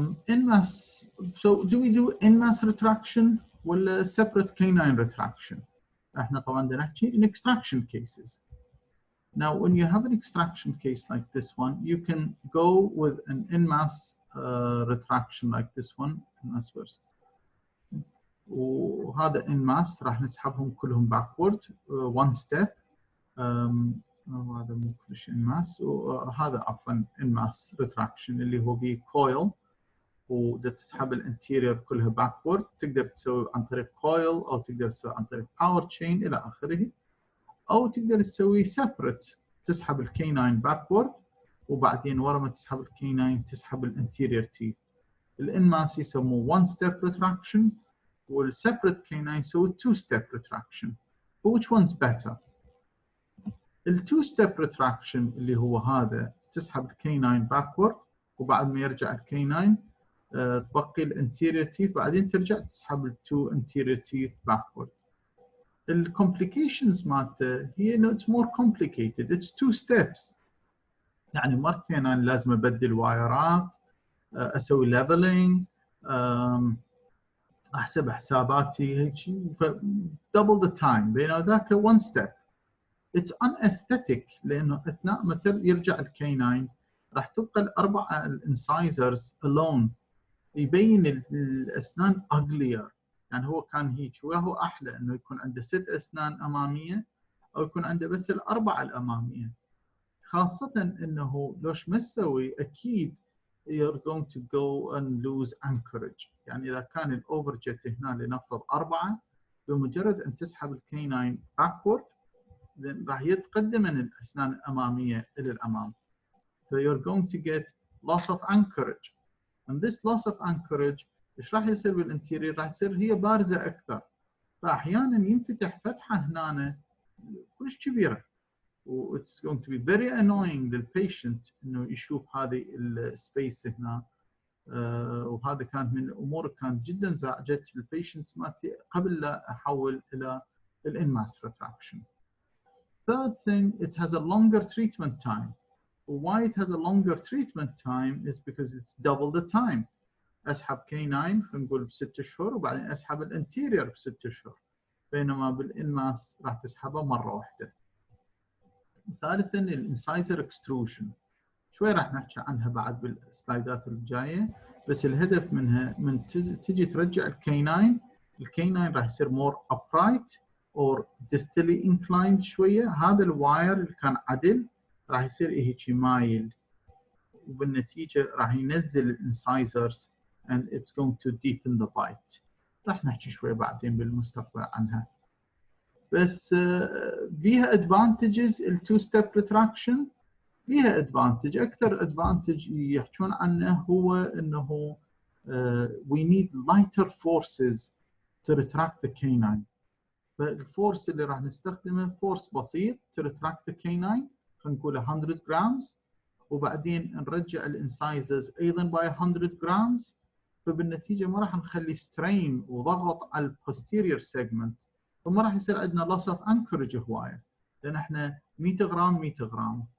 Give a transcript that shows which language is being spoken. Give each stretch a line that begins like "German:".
English: in mass, so do we do in mass retraction
Arabic: ولا
English: separate canine retraction؟
Arabic: احنا طبعا بدنا نحكي
English: in extraction cases. Now, when you have an extraction case like this one, you can go with an in-mass retraction like this one.
Arabic: وهذا in-mass راح نسحبهم كلهم backward one step. هذا مو كلش in-mass، وهذا عفوا in-mass retraction اللي هو به coil وتسحب الانتيريور كلها backward. تقدر تسوي عن طريق coil أو تقدر تسوي عن طريق power chain إلى آخره، أو تقدر تسوي separate تسحب الكيناين باكورد وبعدين ورا ما تسحب الكيناين تسحب الانتيريور تيث. الانماس يسموه one step retraction والسيبريت كيناين يسوي two step retraction.
English: which one's better؟
Arabic: التو ستيب retraction اللي هو هذا تسحب الكيناين باكورد وبعد ما يرجع الكيناين تبقي الانتيريور تيث بعدين ترجع تسحب التو انتيريور تيث باكورد. الكومبليكيشنز مالته هي انه
English: It's more complicated, it's two steps.
Arabic: يعني مرتين انا لازم ابدل وايرات، اسوي ليفلنج، احسب حساباتي هيك
English: دبل ذا تايم،
Arabic: بينما ذاك
English: One step. It's an aesthetic
Arabic: لانه اثناء ما يرجع الكيناين راح تبقى الاربعه الانسايزرز الون، يبين الاسنان اغلير. يعني هو كان هيك وهو احلى انه يكون عنده 6 اسنان اماميه او يكون عنده بس الاربعه الاماميه. خاصة انه لوش ما تسوي اكيد
English: you're going to go and lose anchorage.
Arabic: يعني اذا كان الاوفرجيت هنا لنفرض 4 بمجرد ان تسحب الكيناين backward راح يتقدم من الاسنان الامامية الى الامام.
English: So you're going to get loss of anchorage. And this loss of anchorage
Arabic: ايش راح يصير بالانتيريور؟ راح تصير هي بارزة اكثر. فاحيانا ينفتح فتحة هنا كلش كبيرة. و
English: it's going to be very annoying
Arabic: للبيشنت انه يشوف هذه السبيس هنا. وهذا كان من الامور كانت جدا زعجت البيشنتس مالتي قبل لا احول الى الانماس retraction.
English: Third thing, it has a longer treatment time. Why it has a longer treatment time is because it's double the time.
Arabic: اسحب كيناين خلينا نقول ب6 اشهر وبعدين اسحب الانتيريور ب6 اشهر. بينما بالانماس راح تسحبه مره واحده. ثالثا الانسايزر اكستروجن. شوي راح نحكي عنها بعد بالسلايدات الجايه، بس الهدف منها من تجي ترجع الكيناين راح يصير
English: more upright or distally inclined
Arabic: شويه. هذا الواير اللي كان عدل راح يصير هيك مايل، وبالنتيجه راح ينزل الانسايزرز
English: and it's going to deepen the bite.
Arabic: راح نحكي شوي بعدين بالمستقبل عنها. بس بيها advantages ال two step retraction. بيها advantage، اكثر advantage يحكون عنه هو انه
English: we need lighter forces to retract the canine.
Arabic: فالفورس اللي راح نستخدمه فورس بسيط
English: to retract the canine
Arabic: خلينا نقول 100 grams، وبعدين نرجع الانسايزرز ايضا
English: by 100 grams.
Arabic: فبالنتيجه ما راح نخلي سترين وضغط على البوستيريور سيجمنت، فما راح يصير عندنا
English: loss of anchorage
Arabic: هوايه، لان احنا 100 غرام 100 غرام.